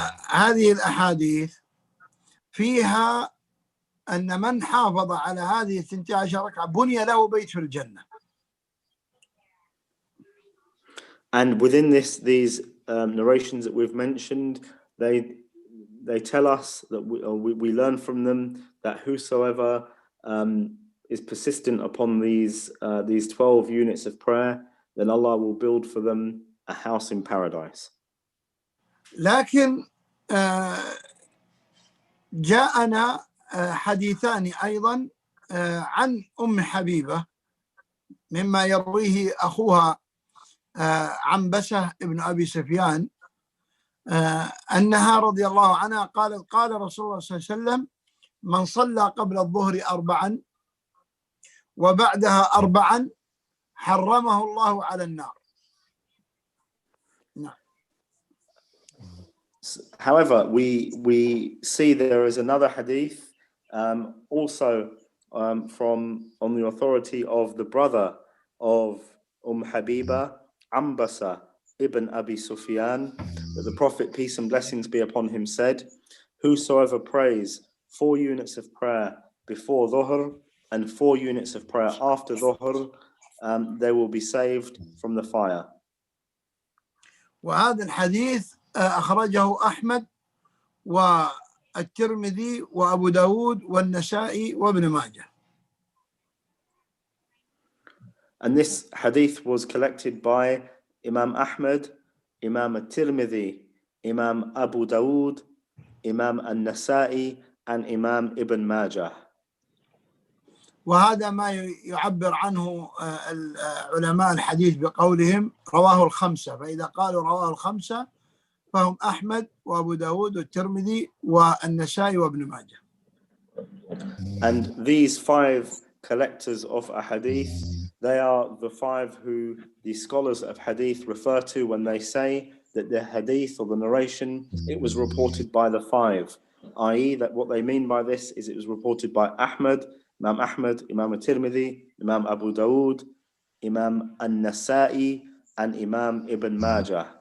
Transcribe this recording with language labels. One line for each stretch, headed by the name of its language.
Arabic: هذه الأحاديث فيها أن من حافظ على هذه 12 ركعة بني له بيت في الجنة.
English: And within these narrations that we've mentioned, they tell us that we learn from them that whosoever is persistent upon these 12 units of prayer, then Allah will build for them a house in paradise.
Arabic: لكن جاءنا حديثان أيضا عن أم حبيبة مما يرويه أخوها عنبسة ابن أبي سفيان أنها رضي الله عنها قالت قال رسول الله صلى الله عليه وسلم من صلى قبل الظهر 4 وبعدها 4 حرمه الله على النار.
English: However, we see there is another hadith also from on the authority of the brother of Habiba, Ambasa ibn Abi Sufyan, that the Prophet, peace and blessings be upon him, said, whosoever prays 4 units of prayer before Dhuhr and 4 units of prayer after Dhuhr, they will be saved from the fire.
Arabic: وهذا الحديث أخرجه أحمد والترمذي وأبو داود والنسائي وابن ماجه.
English: And this hadith was collected by Imam Ahmad, Imam al-Tirmidhi, Imam Abu Dawood, Imam al-Nasa'i, and Imam Ibn Majah.
Arabic: وهذا ما يعبر عنه علماء الحديث بقولهم رواه الخمسة، فإذا قالوا رواه الخمسة فهم أحمد وأبو داود والترمذي والنسائي وابن ماجه.
English: And these 5 collectors of a hadith, they are the 5 who the scholars of hadith refer to when they say that the hadith or the narration, it was reported by the 5, i.e. that what they mean by this is it was reported by Ahmad, Imam al-Tirmidhi, Imam Abu Dawood, Imam al-Nasa'i, and Imam Ibn Majah.